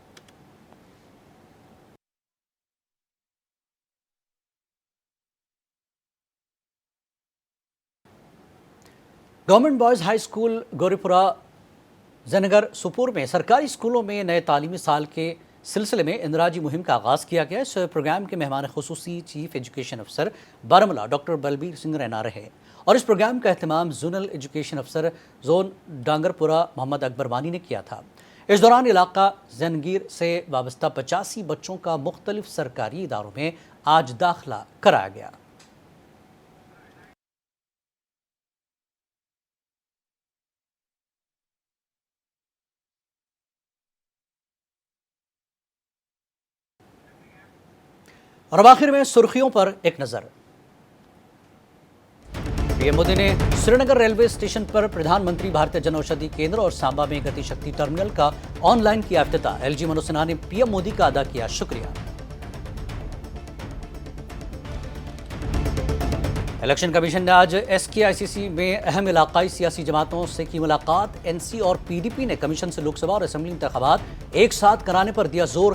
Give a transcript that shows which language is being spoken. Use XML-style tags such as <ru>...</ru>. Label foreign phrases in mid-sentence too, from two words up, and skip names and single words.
<ur>گورنمنٹ بوائز ہائی اسکول گوری پورہ زینگر سپور میں سرکاری اسکولوں میں نئے تعلیمی سال کے سلسلے میں اندراجی مہم کا آغاز کیا گیا۔ اس پروگرام کے مہمان خصوصی چیف ایجوکیشن افسر بارہمولہ ڈاکٹر بلبیر سنگھ رینا رہے، اور اس پروگرام کا اہتمام زونل ایجوکیشن افسر زون ڈانگر پورہ محمد اکبر وانی نے کیا تھا۔ اس دوران علاقہ زینگیر سے وابستہ 85 بچوں کا مختلف سرکاری اداروں میں آج داخلہ کرایا گیا۔ اور اب آخر میں سرخیوں پر ایک نظر۔ پی ایم مودی نے سری نگر ریلوے اسٹیشن پر پردھان منتری بھارتیہ جن اوشدھی کیندر اور سامبا میں گتی شکتی ٹرمینل کا آن لائن کیا افتتاح۔ LG منوج سنہا نے پی ایم مودی کا ادا کیا شکریہ۔ الیکشن کمیشن نے آج SKICC میں اہم علاقائی سیاسی جماعتوں سے کی ملاقات۔ NC اور PDP نے کمیشن سے لوک سبھا اور اسمبلی انتخابات ایک ساتھ کرانے پر دیا زور۔</ur>